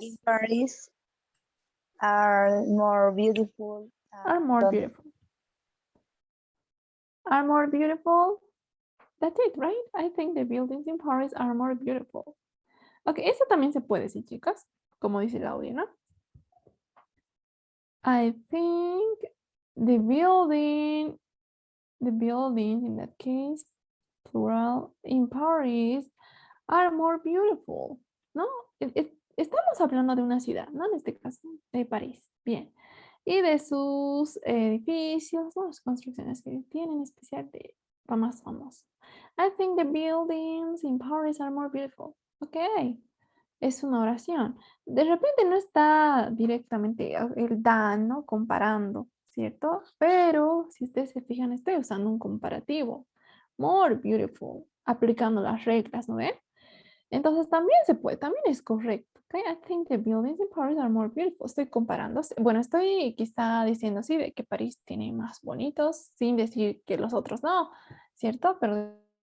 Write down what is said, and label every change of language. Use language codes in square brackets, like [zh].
[en] in Paris are more beautiful. Are more beautiful. Are more beautiful. That's it, right? I think the buildings in Paris are more beautiful. [es] Ok, eso también se puede decir, chicas, como dice el audio, ¿no? [en] I think the buildings in that case, plural, in Paris are more beautiful, [es] ¿no? Estamos hablando de una ciudad, ¿no? En este caso, de París. Bien. Y de sus edificios, ¿no? Las construcciones que tienen, en especial de más famosos. [en] I think the buildings in Paris are more beautiful. [es] Ok. Es una oración. De repente no está directamente el dan, ¿no? Comparando, ¿cierto? Pero si ustedes se fijan, estoy usando un comparativo. [en] More beautiful, [es] aplicando las reglas, ¿no ven? Entonces también se puede, también es correcto. [en] Okay? I think the buildings in Paris are more beautiful. [es] Estoy comparando, bueno, estoy quizá diciendo así de que París tiene más bonitos, sin decir que los otros no, ¿cierto? Pero